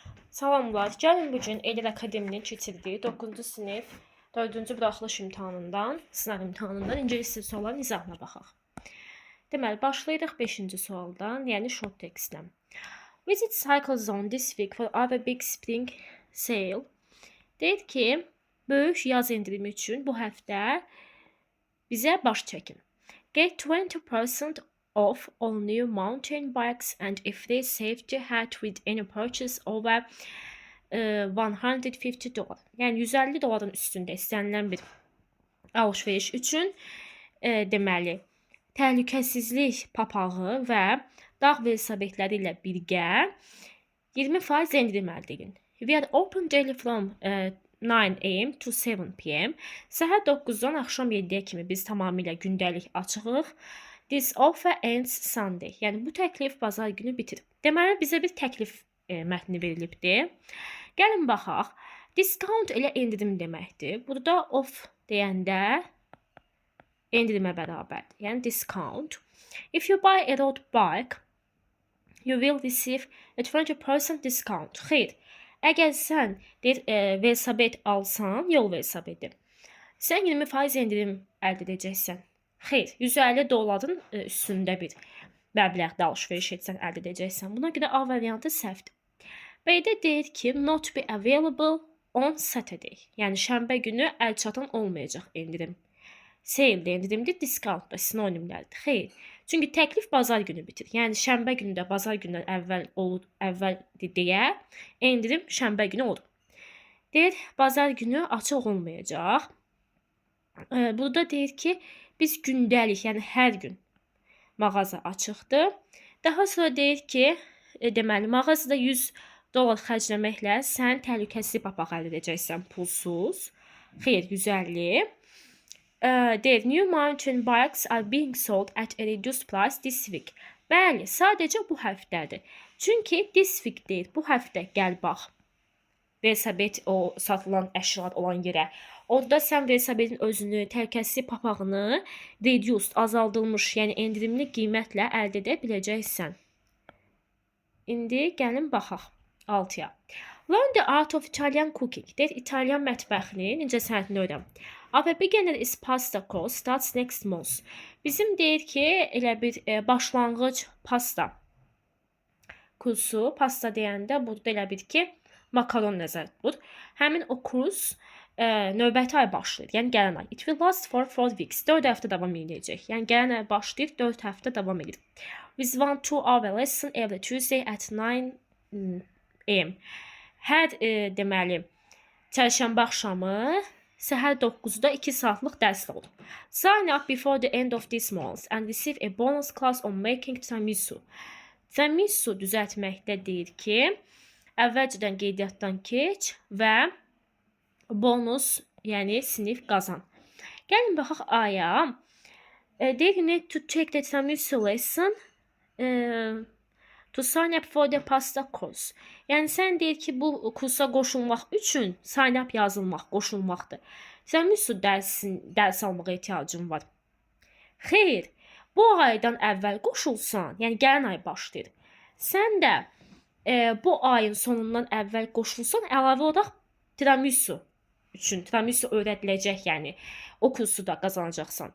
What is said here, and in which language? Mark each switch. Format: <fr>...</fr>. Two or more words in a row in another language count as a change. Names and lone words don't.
<az>Salamlar. Gəlin bugün Elil Akademinin keçirdiyi 9-cu sinif 4-cü buraxılış imtahanından, sınav imtahanından ingilis dili sualların izahına baxaq. Deməli, başlayırıq 5-ci sualdan, yəni</az> <en>short textlə. Visit Cycle Zone this week for our big spring sale.</en> <az>Deyir ki, böyük yaz endirimi üçün bu həftə bizə baş çəkin.</az> <en>Get 20% off all new mountain bikes and a free safety hat with any purchase over $150.</en> <az>Yəni $150 üstündə istənilən bir alış-veriş üçün deməli təhlükəsizlik papağı və dağ velosipedləri ilə birgə 20% endirim əldə edin.</az> <en>We are open daily from 9 AM to 7 PM.</en> <az>Səhər 9-dan axşam 7-yə kimi biz tamamilə gündəlik açığıq.</az> <en>This offer ends Sunday.</en> <az>Yəni bu təklif bazar günü bitir. Deməli bizə bir təklif mətni verilibdir. Gəlin baxaq. Discount elə endirim deməkdir. Burada off deyəndə endirimə bərabərdir. Yəni discount.</az> <en>If you buy a road bike, you will receive a 20% discount.</en> <az>Xeyr. Əgər sən velosiped alsan, yol velosipedi, sən 20% endirim əldə edəcəksən. Xeyr, $150 üstündə bir məbləğdə alış-veriş etsən əldə edəcəksən. Buna görə A variantı səhvdir. B-də deyir ki,</az> <en>not be available on Saturday.</en> <az>Yəni şənbə günü əlçatan olmayacaq endirim. Sale endirimdir, discount da sinonimlərdir. Xeyr. Çünki təklif bazar günü bitir. Yəni şənbə günü də bazar gündən əvvəldir deyə endirim şənbə günü olur. Deyir, bazar günü açıq olmayacaq. Burada deyir ki, biz gündəlik, yəni hər gün mağaza açıqdır. Daha sonra deyir ki, deməli mağazada $100 xərcləməklə sən təhlükəsizlik papağı əldə edəcəksən pulsuz. Xeyr, 150. Deyir,</az> <en>new mountain bikes are being sold at a reduced price this week.</en> <az>Bəli, sadəcə bu həftədir. Çünki</az> <en>this week</en> <az>deyir, bu həftə gəl bax. Velosiped o satılan əşyalar olan yerə. Orada sən velosipedin özünü, təhlükəsizlik papağını reduced, azaldılmış, yəni endirimli qiymətlə əldə edə biləcəksən. İndi gəlin baxaq 6-ya.</az> <en>Learn the art of Italian cooking.</en> <az>Deyir, İtalyan mətbəxini necə sənətini öyrən.</az> <en>A beginner is pasta course starts next month.</en> <az>Bizim deyir ki, elə bir başlanğıc pasta kursu, pasta deyəndə burada elə bir ki, makaron nəzərdə tutulur. Həmin o kurs növbəti ay başlayır, yəni gələn ay.</az> <en>It will last for 4 weeks.</en> <az>4 həftə davam edəcək. Yəni gələn ay başlayır, 4 həftə davam edir.</az> <en>With 1-2 hour lesson every Tuesday at 9 AM.</en> <az>Hər deməli çərşənbə axşamı səhər 9-da 2 saatlıq dərslər olur.</az> <en>Sign up before the end of this month and receive a bonus class on making tiramisu.</en> <az>Tiramisu düzəltməkdə deyir ki, əvvəlcədən qeydiyyatdan keç və bonus, yəni sinif qazan. Gəlin baxaq A-ya. Deyir ki,</az> <en>need to take the tiramisu lesson to sign up for the pasta course.</en> <az>Yəni sən deyir ki, bu kursa qoşulmaq üçün</az> <en>sign up</en> <az>yazılmaq, qoşulmaqdır. Tiramisu dərs almağa ehtiyacın var. Xeyr, bu aydan əvvəl qoşulsan, yəni gələn ay başlayır. Sən də bu ayın sonundan əvvəl qoşulsan, əlavə olaraq tiramisu üçün, tiramisu öyrədiləcək, yəni o kursu da qazanacaqsan.</az>